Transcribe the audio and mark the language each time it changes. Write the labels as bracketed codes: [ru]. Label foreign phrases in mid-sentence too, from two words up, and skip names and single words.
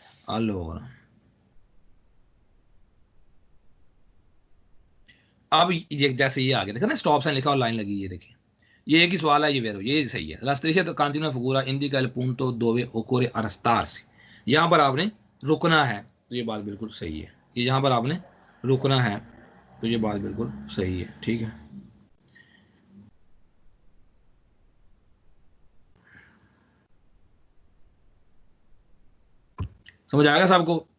[hi] allora अब ये जैसे ये आ गया देखा ना, [en] stop sign [hi] लिखा और लाइन लगी, ये देखिए, ये एक ही सवाल है, ये वेरो, ये सही है। [it] La striscia continua figura indica il punto dove occorre arrestarsi, [hi] यहाँ पर आपने रुकना है, तो ये बात बिल्कुल सही है। ये यहाँ पर आपने रुकना है, तो ये बात बिल्कुल सही है। ठीक है, समझ आएगा सबको?